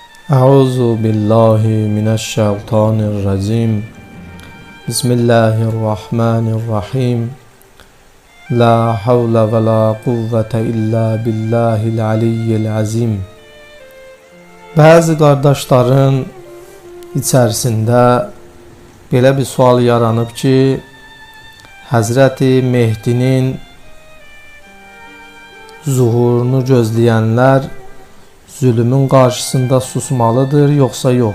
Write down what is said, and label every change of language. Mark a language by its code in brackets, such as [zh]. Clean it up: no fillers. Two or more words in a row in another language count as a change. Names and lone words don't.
[ar] أعوذ بالله من الشيطان الرجيم. بسم الله الرحمن الرحيم لا حول ولا قوة إلا بالله العلي العظيم. [az] Bazı qardaşların içərisində belə bir sual yaranıb ki, Həzrəti Mehdinin zuhurunu gözləyənlər zulümün qarşısında susmalıdır yoxsa yox?